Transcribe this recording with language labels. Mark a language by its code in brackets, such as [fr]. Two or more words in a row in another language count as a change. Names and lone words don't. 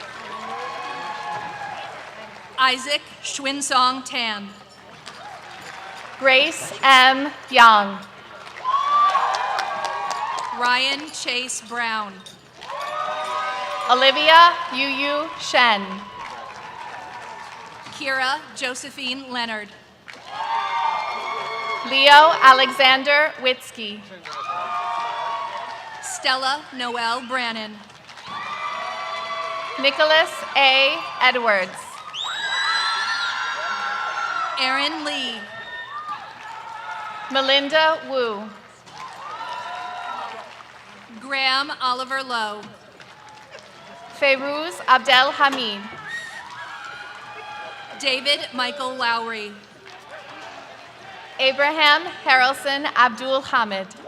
[en] Isaac Schwinsong Tan. Grace M. Young. Ryan Chase Brown. Olivia Yu Shen. Kira Josephine Leonard. Leo Alexander Witzke. Stella Noel Brannon. Nicholas A. Edwards. Aaron Lee. Melinda Wu. Graham Oliver Lowe. Ferouz Abdel Hamid. David Michael Lowry. Abraham Harrelson Abdul Hamid.